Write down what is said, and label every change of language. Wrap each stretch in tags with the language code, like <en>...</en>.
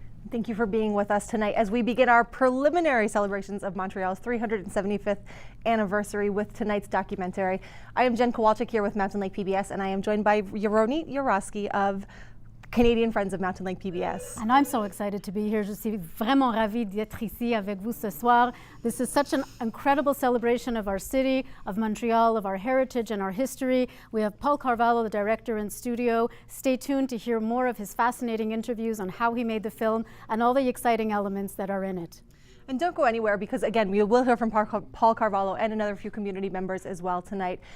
<en>Thank you for being with us tonight as we begin our preliminary celebrations of Montreal's 375th anniversary with tonight's documentary. I am Jen Kowalczyk here with Mountain Lake PBS, and I am joined by Ronit Yaroski of Canadian Friends of Mountain Lake PBS. And I'm so excited to be here.</en> <fr>Je suis vraiment ravie d'être ici avec vous ce soir.</fr> <en>This is such an incredible celebration of our city, of Montreal, of our heritage and our history. We have Paul Carvalho, the director, in studio. Stay tuned to hear more of his fascinating interviews on how he made the film and all the exciting elements that are in it. And don't go anywhere because, again, we will hear from Paul Carvalho and another few community members as well tonight.</en>